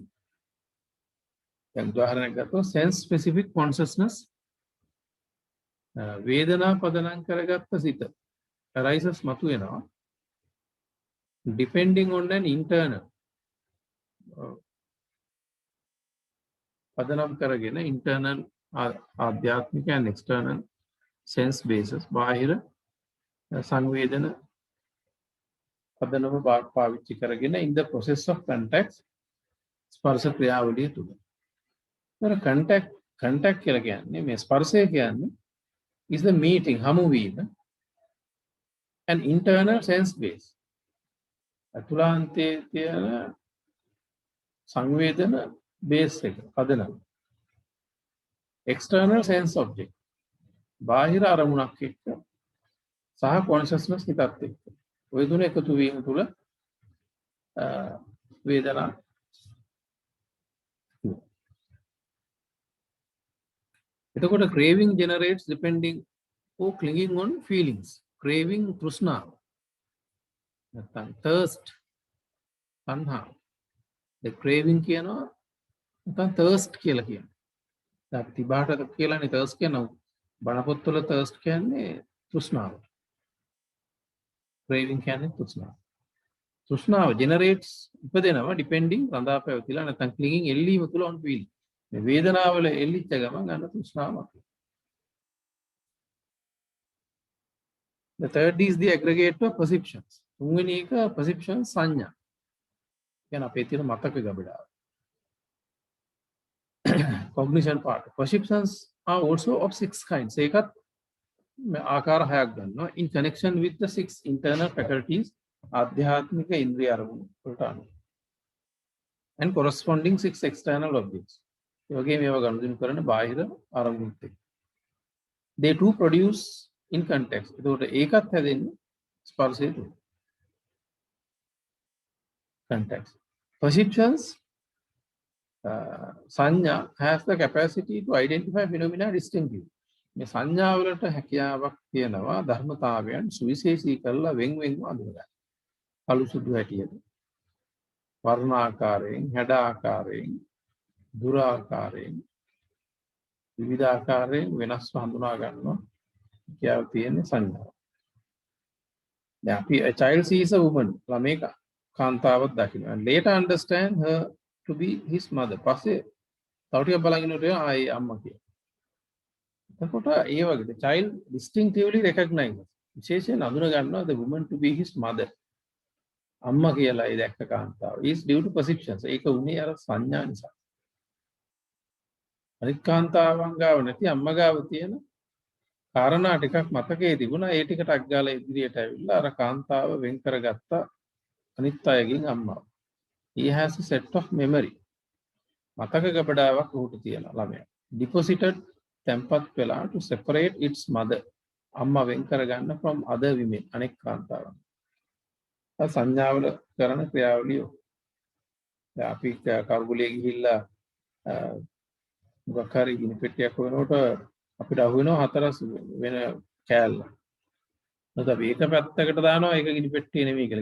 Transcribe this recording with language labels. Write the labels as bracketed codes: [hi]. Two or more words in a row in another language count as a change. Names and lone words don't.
[si] දැන් උදාහරණයක් ගත්තොත් [en] sense specific consciousness [si] වේදනා පදනම් කරගත්ත සිත arises මතු වෙනවා [en] depending on an internal [si] පදනම් කරගෙන internal ආධ්‍යාත්මික [en] and external sense basis [si] බාහිර සංවේදන පදනම පාවිච්චි කරගෙන [en] in the process of contact [si] ස්පර්ශ ක්‍රියාවලිය තුල. ඒතර contact කියලා කියන්නේ මේ ස්පර්ශය කියන්නේ [en] is the meeting [si] හමු වීම [en] an internal sense base. [si] අතුලාන්තයේ තියෙන සංවේදන base එක පදනම. [en] external sense object [si] බාහිර අරමුණක් එක්ක සහ consciousness හිතත් එක්ක. ඔය තුන එකතු වීම තුල වේදනා එතකොට [en] craving generates depending or clinging on feelings. [si] Craving තෘෂ්ණාව නැත්නම් thirst තණ්හා. [en] the craving [si] කියනවා නැත්නම් thirst කියලා කියනවා. දැන් තිබාට කියලානේ thirst කියනවා. බණ පොත්වල thirst කියන්නේ තෘෂ්ණාව. craving කියන්නේ තෘෂ්ණාව. තෘෂ්ණාව generates ඉපදෙනවා depending රඳා පැවතිලා නැත්නම් clinging එල්ලීම තුල [en] on feeling. [si] මේ වේදනාවල එල්ලිච්ච ගමන් ගන්න තෘෂ්ණාවක්. [en] The third is the aggregate of perceptions. [si] තුන්වෙනි එක perception සංඥා. කියන අපේ තියෙන මතක ගබඩාව. [en] Cognition part. Perceptions are also of 6 kinds. [si] ඒකත් ආකාර 6ක් ගන්නවා. [en] In connection with the 6 internal faculties, [si] ආධ්‍යාත්මික ඉන්ද්‍රිය අරමුණු වලට අනුව. [en] And corresponding 6 external objects. [si] ඒ වගේම ඒවා ගනුදෙනු කරන බාහිර අරමුණුත් එක්ක. [en] They too produce in context. [si] ඒකට ඒකත් හැදෙන්නේ ස්පර්ශය තුල. [en] Context. Perceptions සංඥා has the capacity to identify phenomena distinctly. [si] මේ සංඥා වලට හැකියාවක් තියෙනවා ධර්මතාවයන් සුවිශේෂී කරලා වෙන් වෙන්ව අඳුරගන්න. කළු සුදු හැටියට වර්ණ ආකාරයෙන්, හැඩ ආකාරයෙන්, දුර ආකාරයෙන්, විවිධ ආකාරයෙන් වෙනස්ව හඳුනා ගන්නවා. කියාව තියෙන සංඥාව. දැන් අපි [en] a child sees a woman [si] ළමේක කාන්තාවක් දකිනවා. [en] And later understand her to be his mother. [si] පස්සේ තව ටිකක් බලන් ඉන්නකොට ආයේ අම්මා කියලා. එතකොට ඒ වගේ [en] the child distinctively recognizes. [si] විශේෂයෙන් අඳුන ගන්නවා [en] the woman to be his mother. [si] අම්මා කියලා ඒ දැක්ක කාන්තාව. [en] is due to perceptions. [si] ඒක උනේ අර සංඥා නිසා. අනිත් කාන්තාවන් ගාව නැති අම්මා ගාව තියෙන කාරණා ටිකක් මතකයේ තිබුණා. ඒ ටිකට අග්ගාලා ඉදිරියට ඇවිල්ලා අර කාන්තාව වෙන් කරගත්ත අනිත් අයගෙන් අම්මාව. [en] He has a set of memory. [si] මතක ගබඩාවක් උහුට තියෙනවා ළමයා. [en] Deposited tempat වෙලා to separate its mother. [si] අම්මා වෙන් කරගන්න [en] from other women. [si] අනෙක් කාන්තාවන්. සංඥාවල කරන ක්‍රියාවලිය. දැන් අපි කර්ගුලේ ගිහිල්ලා මොකක් හරි ගිනි පෙට්ටියක් හොයනකොට අපිට අහු වෙනවා හතරස් වෙන කෑල්ල. නැත්නම් මේක පැත්තකට දානවා ඒක ගිනි පෙට්ටිය නෙමෙයි කියලා.